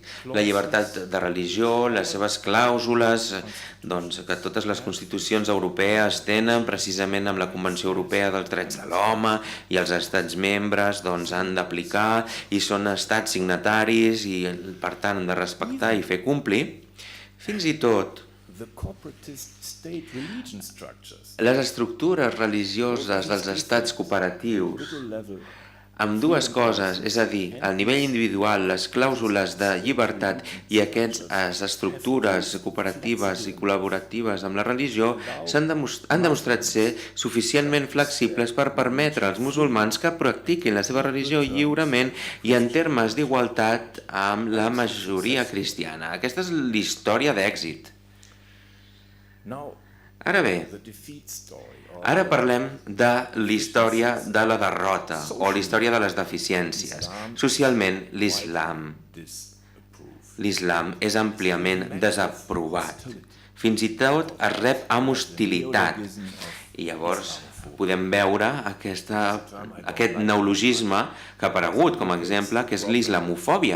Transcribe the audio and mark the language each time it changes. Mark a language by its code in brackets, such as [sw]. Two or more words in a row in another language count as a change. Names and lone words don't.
[ca] La llibertat de religió, les seves clàusules, doncs, que totes les constitucions europees tenen precisament amb la Convenció Europea dels Drets de l'Home i els estats membres doncs, han d'aplicar i són estats signataris i per tant han de respectar i fer complir. Fins i tot [en] the corporatist state religion structures, [ca] les estructures religioses dels estats cooperatius, [en] little level, [ca] amb dues coses, és a dir, al nivell individual, les clàusules de llibertat i aquestes estructures cooperatives i col·laboratives amb la religió han demostrat ser suficientment flexibles per permetre als musulmans que practiquin la seva religió lliurement i en termes d'igualtat amb la majoria cristiana. Aquesta és l'història d'èxit. [en] now [ca] Ara bé, [en] the defeat story, or [ca] ara parlem de l'història de la derrota o l'història de les deficiències. Socialment, l'islam. L'islam és àmpliament desaprovat. Fins i tot es rep amb hostilitat. I llavors podem veure aquest neologisme que ha aparegut com a exemple, que és l'islamofòbia.